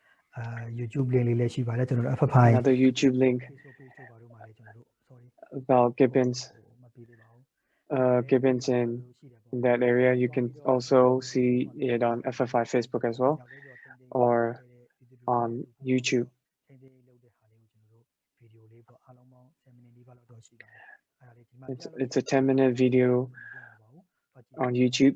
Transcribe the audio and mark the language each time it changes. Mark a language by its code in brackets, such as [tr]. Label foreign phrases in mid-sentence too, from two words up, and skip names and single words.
[my] YouTube link လေးလည်းရှိပါတယ်ကျွန်တော်တို့ FFI [en] another YouTube link [my] Facebook page တို့ဘာလို့မှာလဲကျွန်တော်တို့ sorry [en] about Gibbons [my] မပြီးသေးပါဘူး [en] Gibbons in that area. You can also see it on FFI Facebook as well or on YouTube. It's a 10-minute video on YouTube.